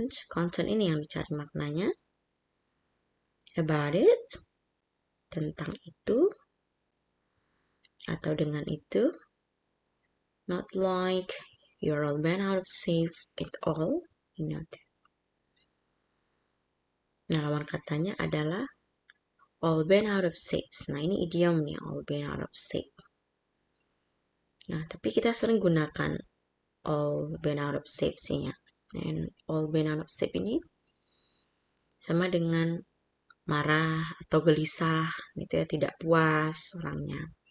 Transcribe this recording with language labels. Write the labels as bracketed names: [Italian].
[Indonesian] Content ini yang dicari maknanya. [English] About it, [Indonesian] tentang itu, atau dengan itu. [English] Not like you're all bent out of shape at all. You know that. [Indonesian] Nah, lawan katanya adalah all bent out of shape. Nah, ini idiomnya, all bent out of shape. Nah, tapi kita sering gunakan all bent out of shape sih ya. Dan all bent out of shape ini sama dengan marah atau gelisah gitu ya, tidak puas orangnya.